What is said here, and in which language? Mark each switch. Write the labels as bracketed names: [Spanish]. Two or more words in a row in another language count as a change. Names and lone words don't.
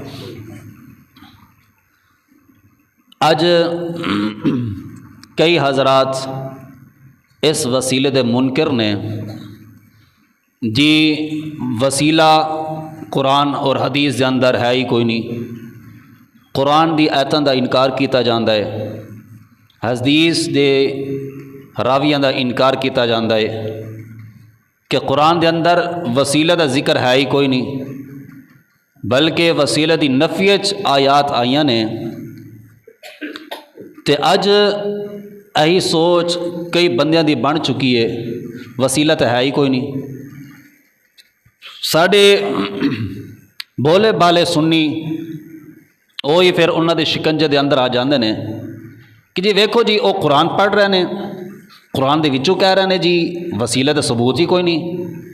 [Punjabi] اج کئی حضرات اس وسیلے دے منکر نے جی وسیلہ قرآن اور حدیث دے اندر ہے ہی کوئی نہیں، قرآن دی آیتاں دا انکار کیتا جاندا ہے، حدیث دے راویاں دا انکار کیتا جاندا ہے کہ قرآن دے اندر وسیلہ دا ذکر ہے ہی کوئی نہیں، بلکہ وسیلہ دی نفی آیات آئیاں نے تے اج یہی سوچ کئی بندیاں دی بن چکی ہے، وسیلہ تو ہے ہی کوئی نہیں۔ ساڈے بولے بالے سنی وہی پھر انہوں دے شکنجے دے اندر آ جاندے نے کہ جی ویکھو جی [Urdu] وہ قرآن پڑھ رہے ہیں، [Punjabi] قرآن دے وچوں کہہ رہے ہیں جی وسیلہ تے ثبوت ہی کوئی نہیں۔